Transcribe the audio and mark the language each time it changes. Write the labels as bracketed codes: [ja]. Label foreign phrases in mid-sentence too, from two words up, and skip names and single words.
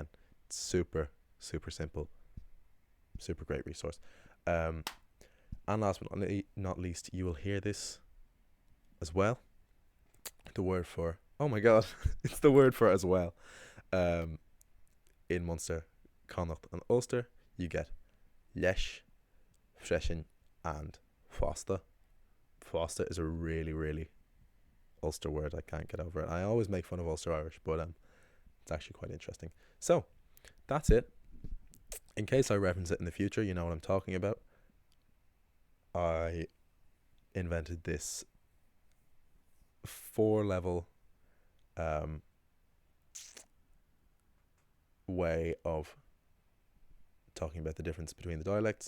[en] It's super simple, super great resource. And last but not least, you will hear this as well. The word for, oh my god, it's the word for as well. In Munster, Connacht and Ulster, you get leis, freshen, and fosta. Fosta is a really Ulster word. I can't get over it. I always make fun of Ulster Irish, but it's actually quite interesting. So that's it. In case I reference it in the future, you know what I'm talking about. I invented this 4-level way of talking about the difference between the dialects.